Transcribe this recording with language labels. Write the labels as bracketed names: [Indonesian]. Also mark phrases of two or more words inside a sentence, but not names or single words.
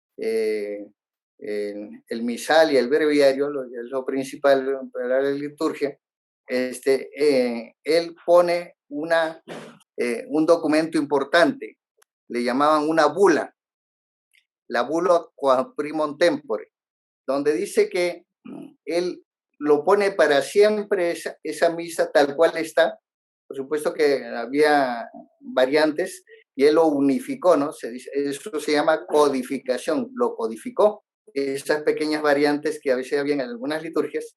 [Spanish] el misal y el breviario, lo principal para la liturgia, él pone un documento importante, le llamaban una bula, la bula [Latin] quam primum tempore, [Spanish] donde dice que él lo pone para siempre esa misa tal cual está. Por supuesto que había variantes y él lo unificó, ¿no? Eso se llama codificación, lo codificó. Esas pequeñas variantes que a veces había en algunas liturgias.